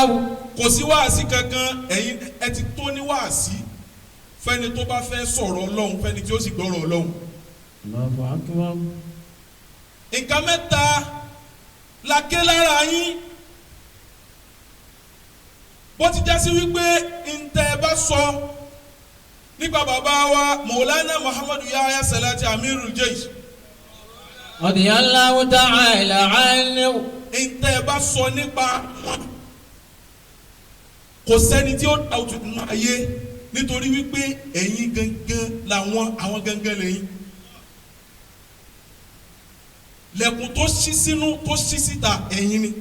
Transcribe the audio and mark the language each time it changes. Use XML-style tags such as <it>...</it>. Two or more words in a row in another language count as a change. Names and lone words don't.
<yo>kò sí wáàsí kankan ẹ̀yin ẹ ti tó ní wáàsí fẹ́ni tó bá fẹ́ sọ̀rọ̀ ọlọ́run fẹ́ni tí ó sì gbọ́rọ̀ ọlọ́run.</yo> <ar>الله أكبر.</ar> <yo>nǹkan mẹ́ta la ké lára yín bó ti já sí wípé ntẹ́ bá sọ nípa bàbá wa Maulana Muhammadu Yahya Salati Amirul Jaysh.</yo> <ar>رضي الله تعالى عنه.</ar> <yo>ntẹ́ bá sọ nípa wọn kò sẹ́ni tí ó dá òtún nínú ayé nítorí wípé ẹ̀yin gangan làwọn àwọn gangan lẹ́yìn. lẹ́kùn tó ṣí sínú tó ṣí síta ẹ̀yin ni.</yo>